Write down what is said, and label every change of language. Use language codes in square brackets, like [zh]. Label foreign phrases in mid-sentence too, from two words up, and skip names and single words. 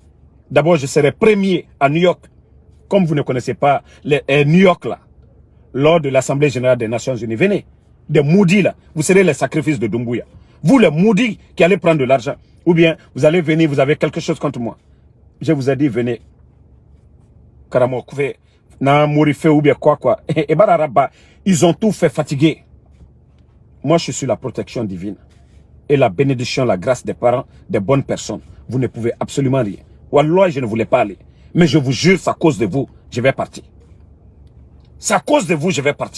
[fr] D'abord, je serai premier à New York. Comme vous ne connaissez pas New York là, lors de l'Assemblée Générale des Nations Unies. Venez, des maudits là, vous serez les sacrifices de Doumbouya. Vous les maudits qui allez prendre de l'argent. Ou bien, vous allez venir, vous avez quelque chose contre moi. Je vous ai dit, venez. Karamo, na Mourife ou bien quoi. Et Bararaba, ils ont tout fait fatiguer. Moi, je suis la protection divine. Et la bénédiction, la grâce des parents, des bonnes personnes. Vous ne pouvez absolument rien. Wallah, je ne voulais pas aller. Mais je vous jure, c'est à cause de vous, je vais partir. C'est à cause de vous, je vais partir.